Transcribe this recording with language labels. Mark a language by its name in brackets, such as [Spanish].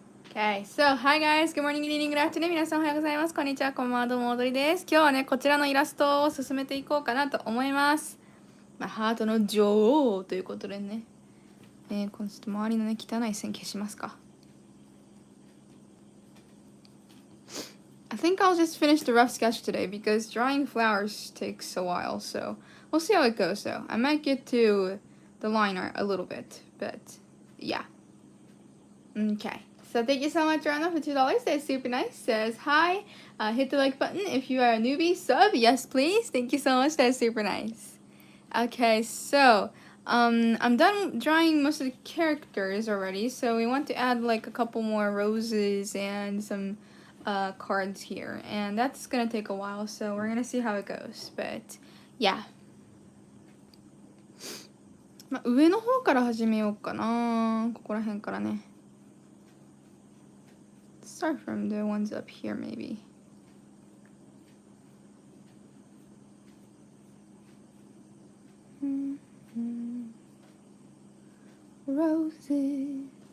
[English] Okay, so hi guys, good morning, good evening, good afternoon. [Japanese] 皆さんおはようございます。こんにちは、こんばんは、どうも、踊りです。今日はね、こちらのイラストを進めていこうかなと思います。ハートの女王ということでね。このちょっと周りのね、汚い線消しますか。 [English] I think I'll just finish the rough sketch today because drawing flowers takes a while, so we'll see how it goes though. I might get to the line art a little bit, but yeah. Okay, so thank you so much, Rana, for $2. That's super nice. Says hi. Hit the like button if you are a newbie. Sub, yes please. Thank you so much. That's super nice. Okay, so I'm done drawing most of the characters already, so we want to add like a couple more roses and some cards here, and that's gonna take a while, so we're gonna see how it goes. But yeah, [Japanese] 上の方から始めようかな。ここら辺からね。 [English] Start from the ones up here maybe. Roses.